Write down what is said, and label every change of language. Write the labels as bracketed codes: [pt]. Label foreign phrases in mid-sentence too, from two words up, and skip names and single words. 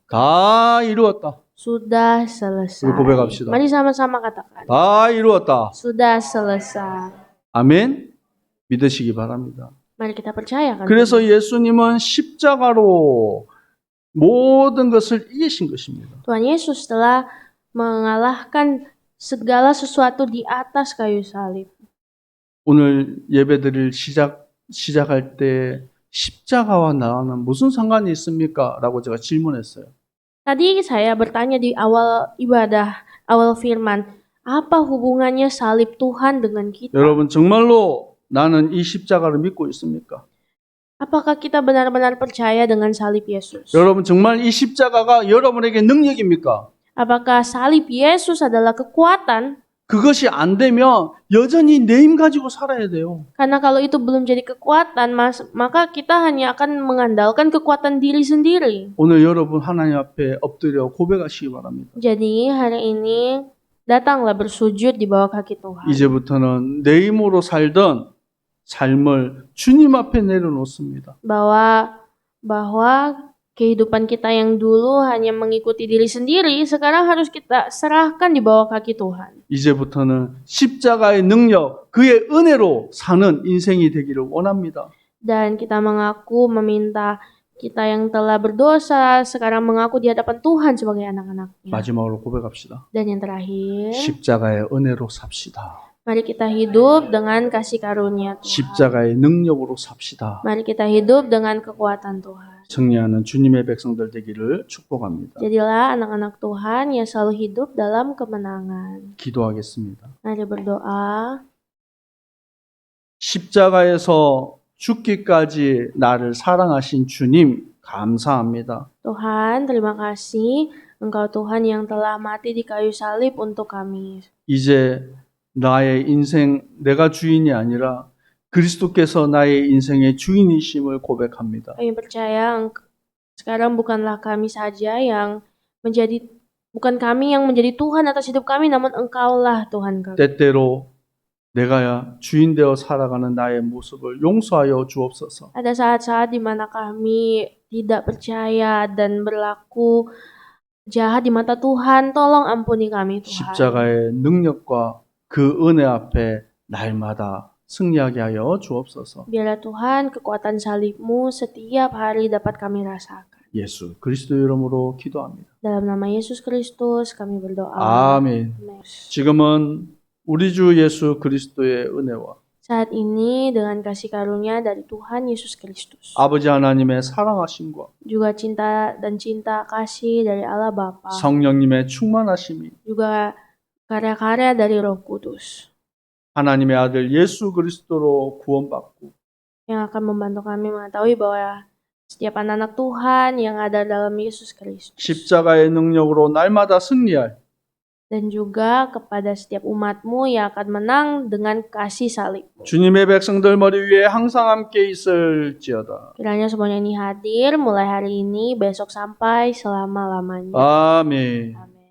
[ko] 다 이루었다. [id] Sudah selesai. [ko] 우리 고백합시다. [id] Mari sama-sama katakan. [ko] 다 이루었다. [id] Sudah selesai. [ko] 아멘. 믿으시기 바랍니다. [id] Mari kita percayakan. [ko] 그래서 예수님은 십자가로 모든 것을 이기신 것입니다. [id] Tuhan Yesus telah mengalahkan segala sesuatu di atas kayu salib. [ko] 오늘 예배드릴 시작할 때 십자가와 나와는 무슨 상관이 있습니까? 라고 제가 질문했어요. [id] Tadi saya bertanya di awal ibadah, awal firman, apa hubungannya salib Tuhan dengan kita? [ko] 여러분 정말로 나는 이 십자가를 믿고 있습니까? [id] Apakah kita benar-benar percaya dengan salib Yesus? [ko] 여러분 정말 이 십자가가 여러분에게 능력입니까? [id] Apakah salib Yesus adalah kekuatan? [ko] 그것이 안 되면 여전히 내 힘 가지고 살아야 돼요. [id] Karena kalau itu belum jadi kekuatan, maka kita hanya akan mengandalkan kekuatan diri sendiri. [ko] 오늘 여러분 하나님 앞에 엎드려 고백하시기 바랍니다. [id] Jadi hari ini datanglah bersujud di bawah kaki Tuhan. [ko] 이제부터는 내 힘으로 살던 삶을 주님 앞에 내려놓습니다. [id] bahwa kehidupan kita yang dulu hanya mengikuti diri sendiri, sekarang harus kita serahkan di bawah kaki Tuhan. [ko] 이제부터는 십자가의 능력, 그의 은혜로 사는 인생이 되기를 원합니다. [id] Dan kita meminta kita yang telah berdosa, sekarang mengaku di hadapan Tuhan sebagai anak-anaknya. [ko] 마지막으로 고백합시다. [id] Dan yang terakhir, [ko] 십자가의 은혜로 삽시다. [id] mari kita hidup dengan kasih karunia Tuhan. [ko] 십자가의 능력으로 삽시다. [id] Mari kita hidup dengan kekuatan Tuhan. [ko] 승리하는 주님의 백성들 되기를 축복합니다. [id] Jadilah anak-anak Tuhan yang selalu hidup dalam kemenangan. [ko] 기도하겠습니다. [id] Mari berdoa. [ko] 십자가에서 죽기까지 나를 사랑하신 주님 감사합니다. [id] Tuhan, terima kasih Engkau Tuhan yang telah mati di kayu salib untuk kami. [ko] 이제 나의 인생 내가 주인이 아니라 그리스도께서 나의 인생의 주인이심을 고백합니다. [id] Kami percaya sekarang bukanlah kami saja yang bukan kami yang menjadi Tuhan atas hidup kami, namun Engkaulah Tuhan kami. [ko] 때때로 내가 주인 되어 살아가는 나의 모습을 용서하여 주옵소서. [id] Ada saat-saat di mana kami tidak percaya dan berlaku jahat di mata Tuhan, tolong ampuni kami Tuhan. [ko] 십자가의 능력과 그 은혜 앞에 날마다 승리하게 하여 주옵소서. [id] Biarlah Tuhan kekuatan salib-Mu setiap hari dapat kami rasakan. [ko] 예수 그리스도 이름으로 기도합니다. [id] Dalam nama Yesus Kristus kami berdoa. [ko] 아멘. [id] Amin. [ko] 지금은 우리 주 예수 그리스도의 은혜와 [id] Saat ini dengan kasih karunia dari Tuhan Yesus Kristus, [ko] 아버지 하나님의 사랑하심과 [id] juga cinta kasih dari Allah Bapa, [ko] 성령님의 충만하심이 [id] juga karya-karya dari Roh Kudus [ko] 하나님의 아들 예수 그리스도로 구원받고 [id] yang akan membantu kami mengetahui bahwa setiap anak-anak Tuhan yang ada dalam Yesus Kristus, [ko] 십자가의 능력으로 날마다 승리할 [id] dan juga kepada setiap umat-Mu yang akan menang dengan kasih salib. [ko] 주님의 백성들 머리 위에 항상 함께 있을지어다. [id] Kiranya semuanya ini hadir mulai hari ini, besok sampai selama-lamanya. [ko] 아멘. [id] Amin.